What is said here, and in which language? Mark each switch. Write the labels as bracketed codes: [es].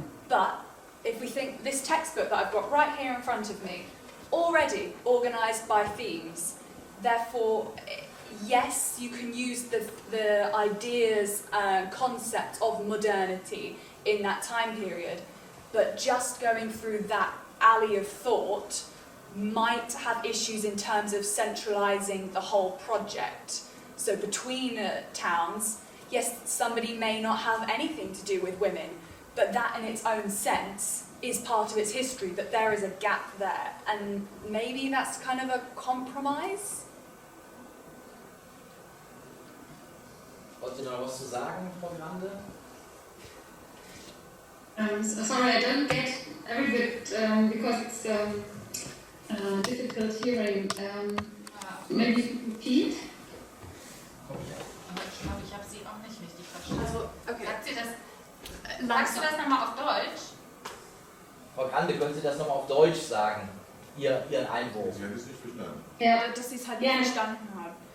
[en] But if we think this textbook that I've got right here in front of me, already organised by themes, therefore, yes, you can use the ideas and concepts of modernity in that time period, but just going through that alley of thought might have issues in terms of centralising the whole project. So between towns, yes, somebody may not have anything to do with women, but that in its own sense is part of its history, that there is a gap there. And maybe that's kind of a compromise? [de] Wollt ihr noch was zu sagen, Frau Grande? [en] Sorry, I don't get every bit because it's difficult hearing. Maybe repeat? [de] Aber ich glaube, ich habe sie auch nicht richtig verstanden. Also, okay. Sagst du das nochmal auf Deutsch? Frau Grande, können Sie das nochmal auf Deutsch sagen? Ihren Einwurf. Sie haben es nicht verstanden. Ja, Dass sie es halt nicht verstanden haben.